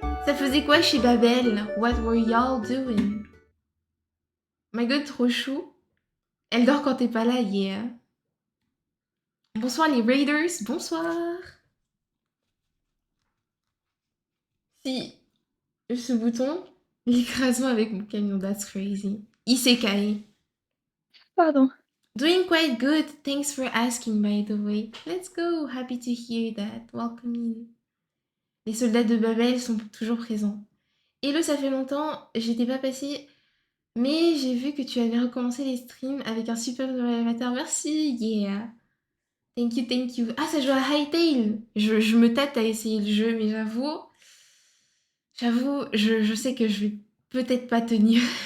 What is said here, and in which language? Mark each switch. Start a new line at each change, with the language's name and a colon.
French: Ça faisait quoi chez Babel?
English: What were y'all doing? My god,
French: trop chou. Elle dort quand t'es pas là, yeah. Bonsoir les Raiders, bonsoir. Si, ce bouton, l'écrasement avec mon camion,
English: that's crazy.
French: Isekai. Pardon.
English: Doing quite good, thanks for asking by the way. Let's go, happy to hear that. Welcome in.
French: Les soldats de Babel sont toujours présents. Hello, ça fait longtemps, j'étais pas passée, mais j'ai vu que tu avais recommencé les streams avec un super nouvel avatar.
English: Merci, yeah. Thank you, thank you.
French: Ah, ça joue à Hytale. Je me tâte à essayer le jeu, mais j'avoue, je sais que je vais peut-être pas tenir.